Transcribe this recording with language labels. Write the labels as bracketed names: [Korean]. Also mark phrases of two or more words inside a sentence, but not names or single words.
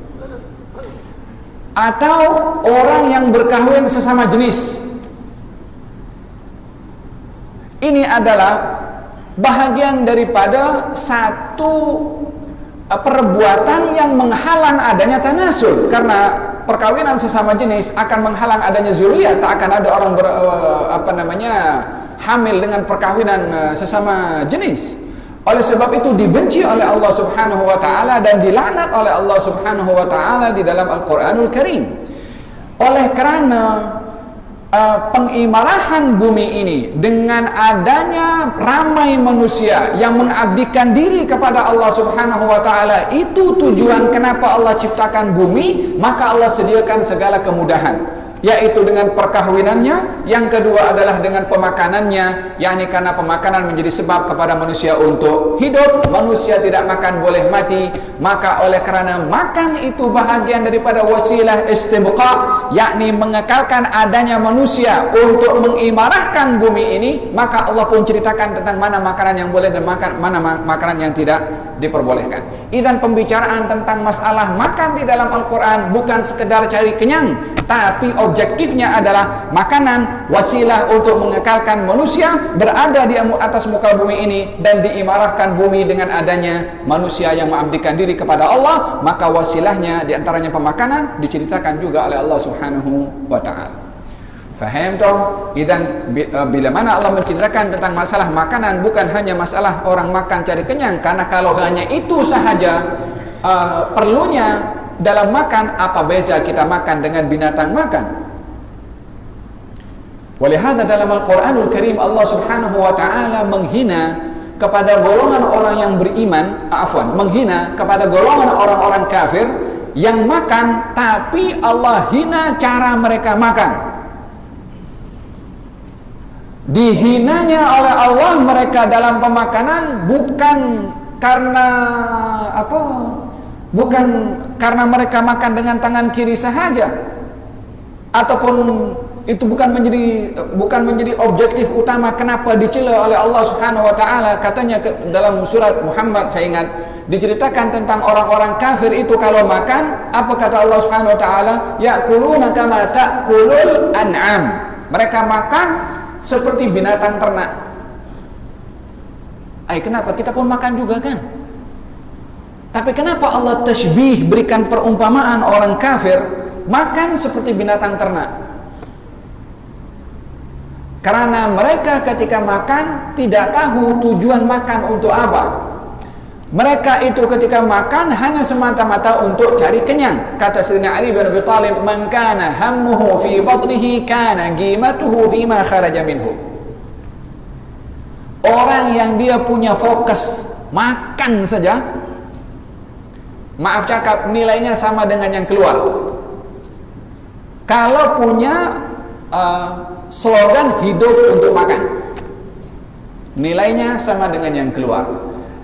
[Malay] Atau orang yang berkahwin sesama jenis. Ini adalah bahagian daripada satu perbuatan yang menghalang adanya tanasul. Karena perkawinan sesama jenis akan menghalang adanya zuriat. Tak akan ada orang hamil dengan perkawinan sesama jenis. Oleh sebab itu dibenci oleh Allah [Arabic] سبحانه وتعالى [Malay] dan dilaknat oleh Allah [Arabic] سبحانه وتعالى [Malay] di dalam Al-Qur'anul Karim. Oleh kerana pengimarahan bumi ini dengan adanya ramai manusia yang mengabdikan diri kepada Allah [Arabic] سبحانه وتعالى, [Malay] itu tujuan kenapa Allah ciptakan bumi. Maka Allah sediakan segala kemudahan, yaitu dengan perkahwinannya. Yang kedua adalah dengan pemakanannya, yakni karena pemakanan menjadi sebab kepada manusia untuk hidup. Manusia tidak makan boleh mati. Maka oleh kerana makan itu bahagian daripada wasilah istibqa, yakni mengekalkan adanya manusia untuk mengimarahkan bumi ini, maka Allah pun ceritakan tentang mana makanan yang boleh dan mana makanan yang tidak diperbolehkan. Idzan pembicaraan tentang masalah makan di dalam Al-Quran bukan sekedar cari kenyang, tapi objektifnya adalah makanan wasilah untuk mengekalkan manusia berada di atas muka bumi ini dan diimarahkan bumi dengan adanya manusia yang mengabdikan diri kepada Allah. Maka wasilahnya diantaranya pemakanan diceritakan juga oleh Allah [Arabic] سبحانه وتعالى. [Malay] Faham toh? Idzan bila mana Allah menceritakan tentang masalah makanan, bukan hanya masalah orang makan cari kenyang. Karena kalau hanya itu sahaja perlunya dalam makan, apa beza kita makan dengan binatang makan? Walihada dalam Al-Quranul Karim Allah [Arabic] سبحانه وتعالى [Malay] menghina kepada golongan orang yang beriman, menghina kepada golongan orang-orang kafir yang makan, tapi Allah hina cara mereka makan. Dihinanya oleh Allah mereka dalam pemakanan bukan karena bukan karena mereka makan dengan tangan kiri sahaja, ataupun itu bukan menjadi objektif utama kenapa dicela oleh Allah [Arabic] سبحانه وتعالى. [Malay] Katanya dalam surat Muhammad, saya ingat, diceritakan tentang orang-orang kafir itu kalau makan, apa kata Allah [Arabic] سبحانه وتعالى? يأكلون كما تأكل الأنعام. [Malay] Mereka makan seperti binatang ternak. Kenapa? Kita pun makan juga kan? Tapi kenapa Allah tashbih, berikan perumpamaan orang kafir makan seperti binatang ternak? Karena mereka ketika makan tidak tahu tujuan makan untuk apa. Mereka itu ketika makan hanya semata-mata untuk cari kenyang. [Arabic] Kata Sayyidina Ali bin Abi Thalib, "من كان همه في بطنه كان قيمته فيما خرج منه." [Malay] Orang yang dia punya fokus makan saja, maaf cakap, nilainya sama dengan yang keluar. Kalau punya slogan hidup untuk makan, nilainya sama dengan yang keluar.